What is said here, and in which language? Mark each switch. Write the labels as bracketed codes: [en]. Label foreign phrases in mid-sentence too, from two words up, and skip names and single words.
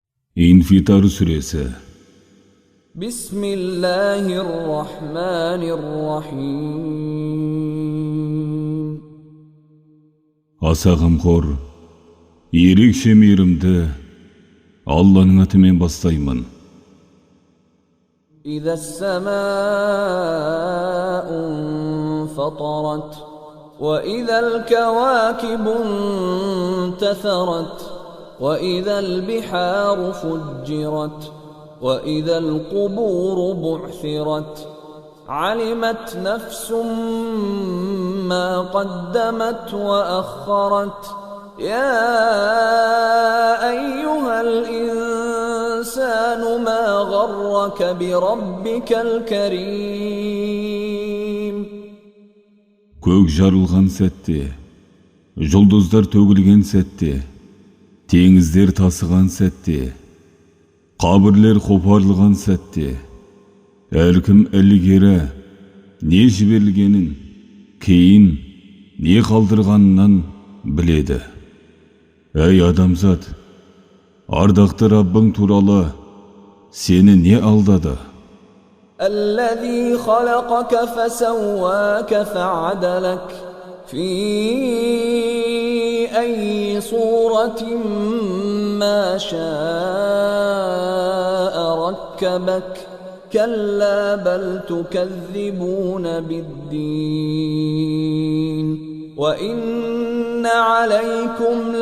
[tr] İnfitar Suresi. [ar] بسم الله الرحمن الرحيم. [kk] Аса қамқор, ерекше мейірімді Алланың атымен бастаймын. [ar] إذا السماء انفطرت وإذا الكواكب انتثرت وإذا البحار فجرت وإذا القبور بعثرت علمت نفس ما قدمت وأخرت يا أيها الإنسان ما غرك بربك الكريم. [kk] Көк жарылған сәтте, жұлдыздар төгілген сәтте, теңіздер тасыған сәтте, қабірлер қопарылған сәтте, әркім ілгері не жіберілгенін, кейін не қалдырғанынан біледі. Әй адамзат, ардақты Раббың туралы сені не алдады? [ar] الذي خلقك فسواك فعدلك في أي صورة ما شاء ركبك كلا بل تكذبون بالدين وإن عليكم